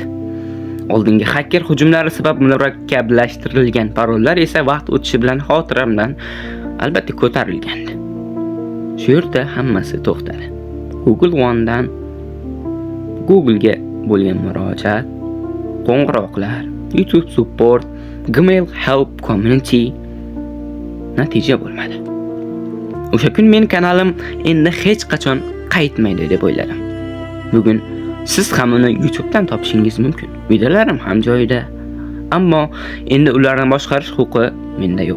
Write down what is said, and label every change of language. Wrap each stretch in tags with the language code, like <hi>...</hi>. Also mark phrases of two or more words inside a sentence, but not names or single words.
<uz>Oldingi hacker hujumlari sabab murakkablashtirilgan parollar esa vaqt o'tishi bilan xotiramdan albatta ko'tarilgandi. Shu yerda hammasi to'xtadi. Google One'dan Google'ga bo'lgan murojaat, qo'ng'iroqlar, YouTube support, Gmail</uz> <en>help community</en> <uz>natija bo'lmadi. O'sha kun men kanalim endi hech qachon qaytmaydi deb o'yladim. Bugun siz ham uni YouTube'dan topishingiz mumkin. Videolarim ham joyida. Ammo endi ularni boshqarish huquqi menda yo'q.</uz>